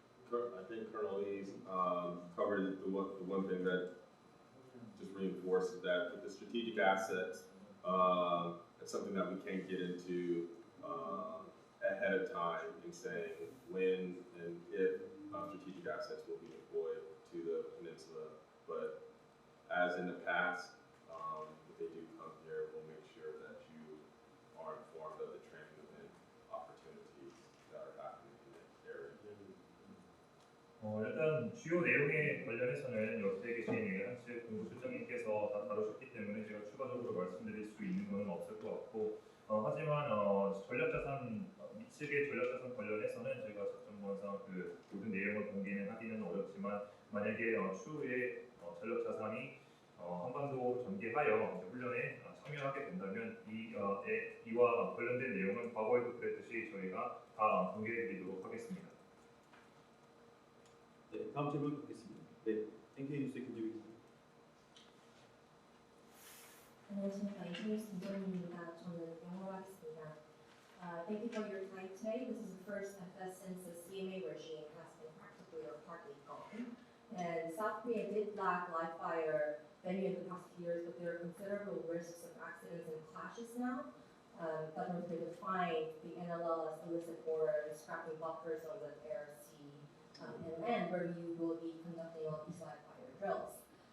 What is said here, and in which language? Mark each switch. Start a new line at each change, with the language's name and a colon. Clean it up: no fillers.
English: I think Colonel Lee's covered the one thing that just reinforces that with the strategic assets, it's something that we can't get into ahead of time in saying when and if strategic assets will be deployed to the peninsula. But as in the past, if they do come here, we'll make sure that you are informed of the training and opportunities that are happening in that area.
Korean: 일단 주요 내용에 관련해서는 옆에 계신 한측 공보실장님께서 다 다루셨기 때문에 제가 추가적으로 말씀드릴 수 있는 것은 없을 것 같고, 하지만 전략자산 미측의 전략자산 관련해서는 제가 작전본상 그 모든 내용을 공개는 하기는 어렵지만, 만약에 추후에 전략자산이 한반도로 전개하여 훈련에 참여하게 된다면 이와 관련된 내용은 과거에도 그랬듯이 저희가 다 공개해드리도록 하겠습니다. 네, 다음 질문 받겠습니다. 네, NK 뉴스의 김재민 기자. 안녕하십니까. NK뉴스 김정민입니다. 저는 영어로 하겠습니다.
English: Thank you for your time today. This is the first FS since the CMA regime has been practically or partly gone. And South Korea did lack live fire many of the past few years, but there are considerable risks of accidents and clashes now. That North Korea defined the NLL as illicit order, scrapping buffers on the air, sea, and land, where you will be conducting all these live fire drills.